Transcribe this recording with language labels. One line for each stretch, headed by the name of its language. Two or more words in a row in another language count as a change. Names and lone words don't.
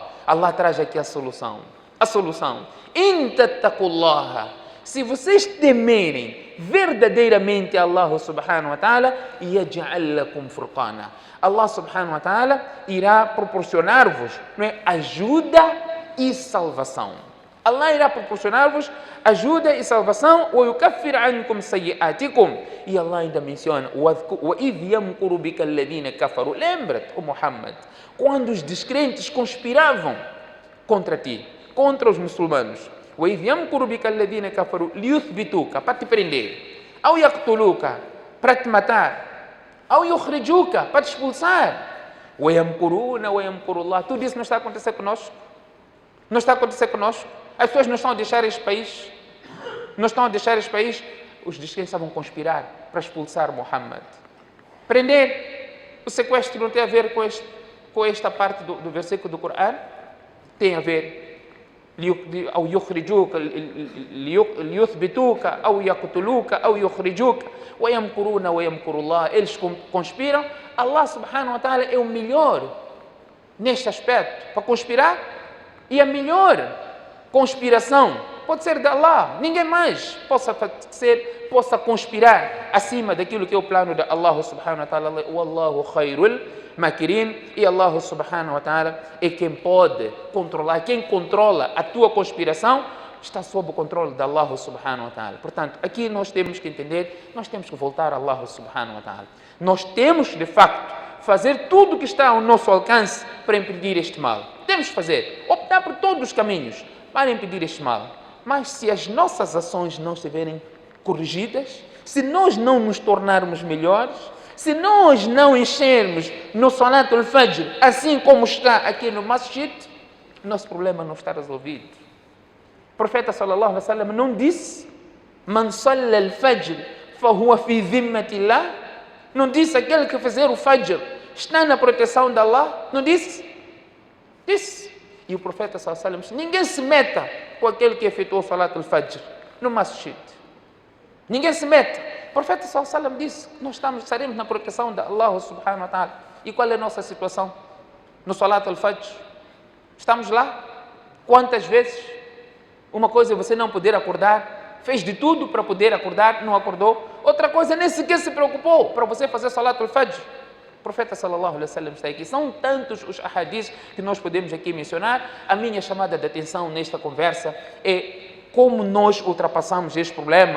Portuguese: Allah traz aqui a solução. A solução.
Arabic: إن تتقوا الله.
Portuguese: Se vocês temerem verdadeiramente Allah
Arabic: سبحانه وتعالى, يجعل لكم فرقانا.
Portuguese: Allah
Arabic: سبحانه وتعالى
Portuguese: irá proporcionar-vos, não é, ajuda e salvação. Allah irá proporcionar-vos ajuda e salvação.
Arabic: وَيُكَفِّرْ عَنْكُمْ سَيِّئَاتِكُمْ.
Portuguese: E Allah ainda menciona:
Arabic: وَإِذْ يَمْكُرُ بِكَ الَّذِينَ كَفَرُوا.
Portuguese: Lembra-te, ó Muhammad, quando os descrentes conspiravam contra ti, contra os muçulmanos.
Arabic: وَإِذْ يَمْكُرُ بِكَ الَّذِينَ كَفَرُوا لِيُثْبِتُوكَ,
Portuguese: para te prender.
Arabic: أَوْ يَقْتُلُوكَ,
Portuguese: para te matar.
Arabic: أَوْ يُخْرِجُوكَ,
Portuguese: para te expulsar.
Arabic: وَيَمْكُرُونَ وَيَمْكُرُ اللَّهُ.
Portuguese: Tudo isso não está a acontecer conosco? Não está a acontecer conosco? As pessoas não estão a deixar este país. Não estão a deixar este país. Os descrentes estavam a conspirar para expulsar Muhammad. Prender. O sequestro não tem a ver com esta parte do versículo do Corão? Tem a ver.
Arabic: أو يخرجوك ليثبتوك أو يقتلوك أو يخرجوك ويمكرون ويمكر الله.
Portuguese: Eles conspiram. Allah
Arabic: سبحانه وتعالى
Portuguese: é o melhor neste aspecto para conspirar, e a melhor conspiração pode ser de Allah. Ninguém mais possa conspirar acima daquilo que é o plano de Allah
Arabic: سبحانه وتعالى. والله خير الماكرين.
Portuguese: E Allah
Arabic: سبحانه وتعالى
Portuguese: é quem pode controlar, quem controla a tua conspiração está sob o controle de Allah
Arabic: سبحانه وتعالى.
Portuguese: Portanto, aqui nós temos que entender, nós temos que voltar a Allah
Arabic: سبحانه وتعالى.
Portuguese: Nós temos, de facto, fazer tudo o que está ao nosso alcance para impedir este mal. Temos que fazer, optar por todos os caminhos para impedir este mal. Mas se as nossas ações não estiverem corrigidas, se nós não nos tornarmos melhores, se nós não enchermos no
Arabic: صلاة الفجر,
Portuguese: assim como está aqui no Masjid, nosso problema não está resolvido. O profeta
Arabic: صلى الله عليه وسلم
Portuguese: não disse:
Arabic: من صلى الفجر فهو في ذمة الله.
Portuguese: Não disse: aquele que fizer o Fajr está na proteção de Allah. Não disse? Disse. E o profeta
Arabic: صلى الله عليه وسلم:
Portuguese: ninguém se meta com aquele que efetuou o
Arabic: صلاة الفجر
Portuguese: no Masjid. Ninguém se meta. O profeta
Arabic: صلى الله عليه وسلم
Portuguese: disse: nós estaremos na proteção de Allah
Arabic: سبحانه وتعالى.
Portuguese: E qual é a nossa situação no
Arabic: صلاة الفجر?
Portuguese: Estamos lá? Quantas vezes? Uma coisa é você não poder acordar, fez de tudo para poder acordar, não acordou. Outra coisa, nem sequer se preocupou para você fazer
Arabic: صلاة الفجر.
Portuguese: O profeta
Arabic: صلى الله عليه وسلم
Portuguese: está aqui. São tantos os ahadis que nós podemos aqui mencionar. A minha chamada de atenção nesta conversa é como nós ultrapassamos este problema.